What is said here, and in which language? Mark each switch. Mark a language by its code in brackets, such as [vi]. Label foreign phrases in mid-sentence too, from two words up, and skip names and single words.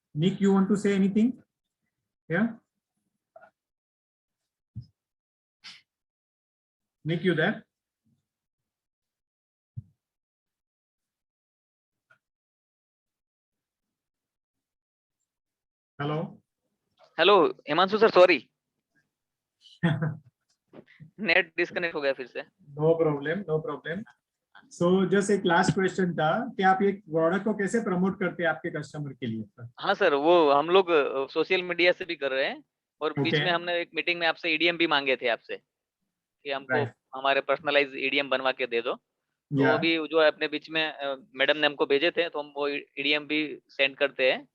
[en] Nick, you want to say anything? Yeah? Nick, you there? Hello? [hi] हेलो हिमांशु सर, सॉरी [en] net disconnect [hi] हो गया फिर से। [en] No problem, no problem. So just [hi] एक [en] last question [hi] था कि आप ये प्रोडक्ट को कैसे प्रमोट करते हैं आपके कस्टमर के लिए? हाँ सर, वो हम लोग [en] social media [hi] से भी कर रहे हैं और बीच [en] Okay. [hi] में हमने एक मीटिंग में आपसे ईडीएम भी मांगे थे आपसे कि हमको [en] Right. [hi] हमारे [en] personalise EDM [hi] बनवा के दे दो। तो [en] Yeah. [hi] अभी जो है अपने बीच में मैडम ने हमको भेजे थे, तो हम वो ईडीएम भी सेंड करते हैं।